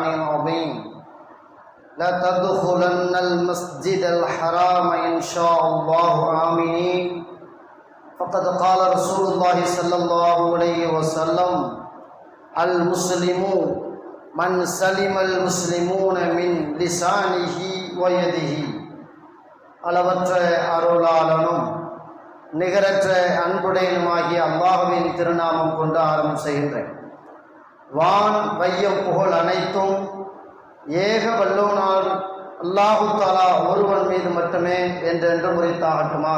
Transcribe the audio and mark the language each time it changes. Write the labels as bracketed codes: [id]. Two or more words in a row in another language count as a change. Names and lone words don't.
[ar] العظيم لا تدخلن المسجد الحرام إن شاء الله آمنين فقد قال رسول الله صلى الله عليه وسلم المسلم من سلم المسلمون من لسانه ويده [ta] அளவற்ற அருளாளனும் நிகரற்ற அன்புடையனுமாகிய அல்லாஹ்வின் திருநாமம் கொண்டு ஆரம்பம் செய்கின்றேன். வான் வையம் புகழ் அனைத்தும் ஏக வல்லோனால் [ar] الله تعالى [ta] ஒருவன் மீது மட்டுமே என்றென்று முறைத்தாகட்டுமாக.